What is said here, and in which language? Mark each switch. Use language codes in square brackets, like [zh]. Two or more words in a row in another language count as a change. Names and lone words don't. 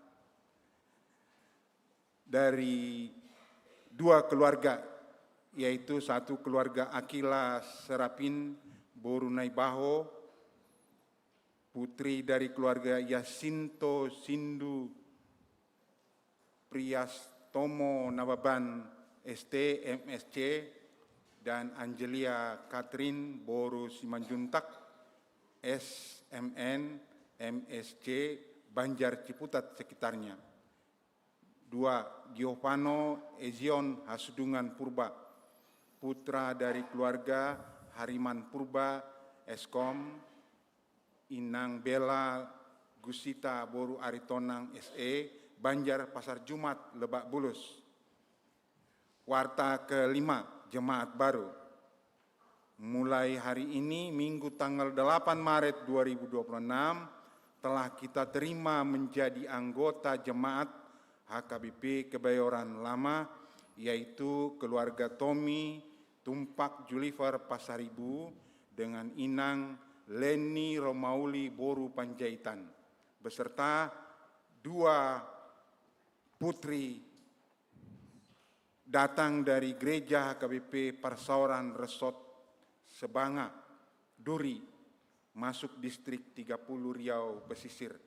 [id] dari 2 keluarga, yaitu satu keluarga Akila Serapin Borunaibaho, putri dari keluarga Yasinto Sindu Priastomo Nababan ST MSC, dan Angelia Catherine Boru Simanjuntak SMN MSC Banjar Ciputat sekitarnya. 2. Giovanno Ezion Hasudungan Purba, putra dari keluarga Hariman Purba Eskom, Inang Bella Gusita Boru Aritonang SE, Banjar Pasar Jumat, Lebak Bulus. Warta kelima, jemaat baru. Mulai hari ini, Minggu tanggal 8 Maret 2026, telah kita terima menjadi anggota jemaat HKBP Kebayoran Lama, yaitu keluarga Tommy Tumpak Julifer Pasaribu dengan Inang Leni Romauli Boru Panjaitan, beserta 2 putri datang dari gereja HKBP Persauran Resort Sebanga, Duri, masuk distrik 30 Riau Pesisir.